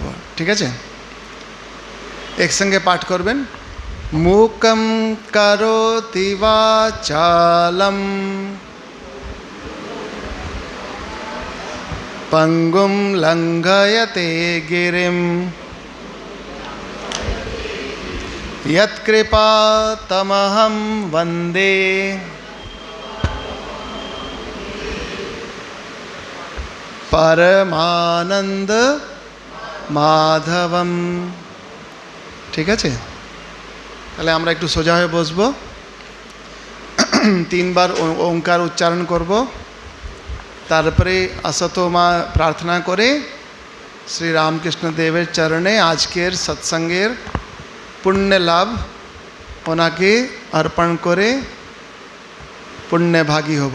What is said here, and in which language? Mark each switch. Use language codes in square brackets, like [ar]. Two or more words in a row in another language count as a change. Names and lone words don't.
[bn] ঠিক আছে? একসঙ্গে পাঠ করবেন। [sa] मूकं करोति वाचालम् पङ्गुम् लङ्घयते गिरिम् यत्कृपातमहं वन्दे परमानंद माधवम। [bn] ঠিক আছে? তাহলে আমরা একটু সোজা হয়ে বসবো, তিনবার ওঙ্কার উচ্চারণ করব, তারপরে আসতোমা প্রার্থনা করে শ্রী রামকৃষ্ণ দেবের চরণে আজকের সৎসঙ্গের পুণ্য লাভ ওনাকে অর্পণ করে পুণ্যভাগী হব।